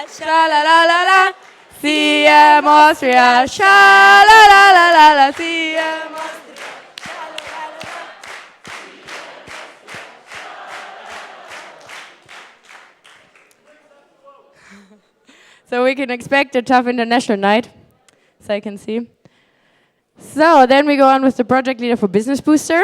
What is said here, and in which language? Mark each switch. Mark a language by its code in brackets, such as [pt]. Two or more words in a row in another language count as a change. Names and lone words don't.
[en] Sha la la la la. ESTIEM Austria. Sha la la la la la. ESTIEM Austria. So we can expect a tough international night, as I can see. So then we go on with the project leader for Business Booster.